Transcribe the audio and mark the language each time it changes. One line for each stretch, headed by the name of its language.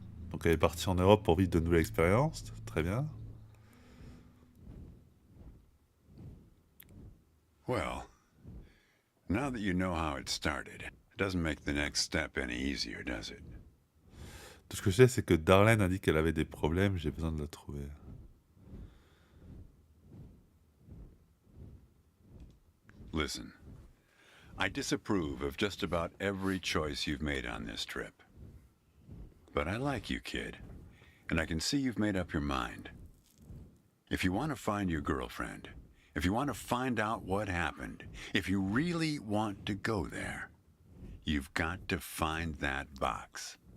French: Donc elle est partie en Europe pour vivre de nouvelles expériences. Très bien.
English: Well, now that you know how it started, it doesn't make the next step any easier, does it?
French: Tout ce que je sais, c'est que Darlene a dit qu'elle avait des problèmes. J'ai besoin de la trouver.
English: Listen, I disapprove of just about every choice you've made on this trip. But I like you, kid, and I can see you've made up your mind. If you want to find your girlfriend, if you want to find out what happened, if you really want to go there, you've got to find that box.